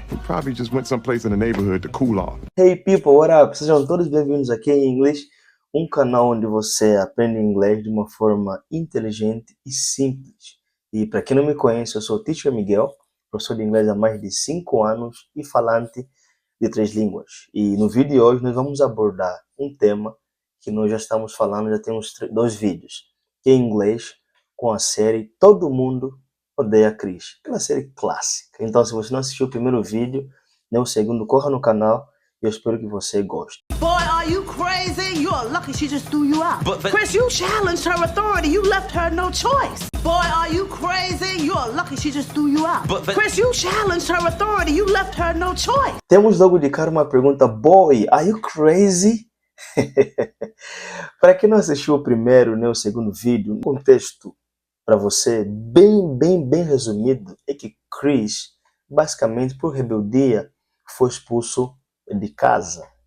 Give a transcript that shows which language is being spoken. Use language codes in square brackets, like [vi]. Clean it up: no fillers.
[en] He probably just went someplace in the neighborhood to cool off. Hey people, what up? [pt] Sejam todos bem-vindos aqui em Inglês, um canal onde você aprende inglês de uma forma inteligente e simples. E para quem não me conhece, eu sou o Teacher Miguel, professor de inglês há mais de 5 anos e falante de 3 línguas. E no vídeo de hoje nós vamos abordar um tema que nós já estamos falando, já temos 2 vídeos, que é inglês com a série Todo Mundo Odeia Chris, aquela série clássica. Então, se você não assistiu o primeiro vídeo, nem o segundo, corra no canal e eu espero que você goste. [en] Boy, are you crazy? You're lucky she just threw you out. But Chris, you challenged her authority. You left her no choice. Boy, are you crazy? You're lucky she just threw you out. But Chris, you challenged her authority. You left her no choice. [pt] Temos logo de cara uma pergunta. [en] Boy, are you crazy? [pt] Para quem não assistiu o primeiro nem o segundo vídeo, o contexto para você, bem resumido, é que Chris, basicamente por rebeldia, foi expulso de casa.